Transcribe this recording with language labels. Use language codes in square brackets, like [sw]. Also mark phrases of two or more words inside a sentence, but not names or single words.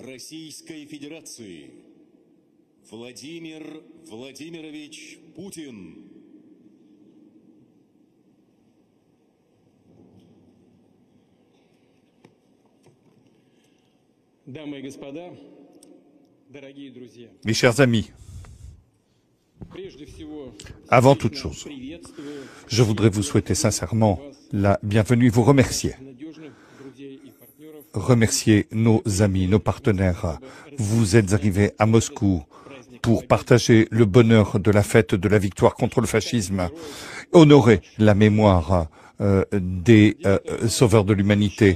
[ru] Российской Федерации Владимир Владимирович Путин. Дамы и господа, дорогие друзья, [fr] mes chers amis, avant toute chose, je voudrais vous souhaiter sincèrement la bienvenue et vous remercier. Remercier nos amis, nos partenaires. Vous êtes arrivés à Moscou pour partager le bonheur de la fête de la victoire contre le fascisme, honorer la mémoire des sauveurs de l'humanité.